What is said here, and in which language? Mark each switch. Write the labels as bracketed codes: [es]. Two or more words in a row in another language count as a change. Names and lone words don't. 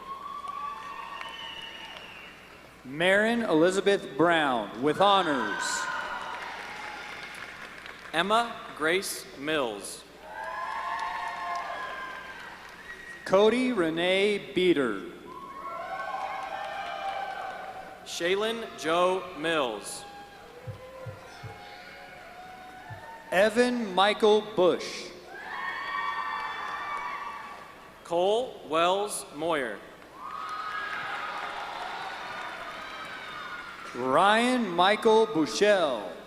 [en] Marin Elizabeth Brown with honors. Emma Grace Mills. Cody Renee Beater. Shaylin Joe Mills. Evan Michael Bush. Cole Wells Moyer. Ryan Michael Bushell.